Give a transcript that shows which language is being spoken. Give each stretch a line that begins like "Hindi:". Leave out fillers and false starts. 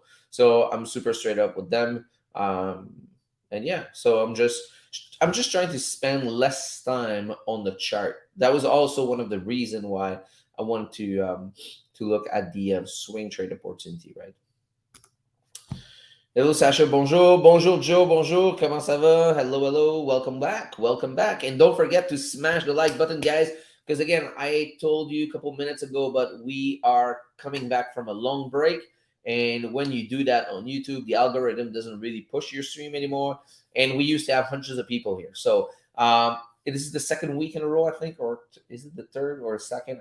English: So I'm super straight up with them. Um, and yeah, so I'm just trying to spend less time on the chart. That was also one of the reason why I wanted to look at the swing trade opportunity, right? Hello
French: Sasha, bonjour, bonjour Joe, bonjour, comment ça va?
English: Hello, welcome back. And don't forget to smash the like button, guys, because again, I told you a couple minutes ago, but we are coming back from a long break. And when you do that on YouTube, the algorithm doesn't really push your stream anymore. And we used to have hundreds of people here. So this is the second week in a row, I think, or is it the third or second?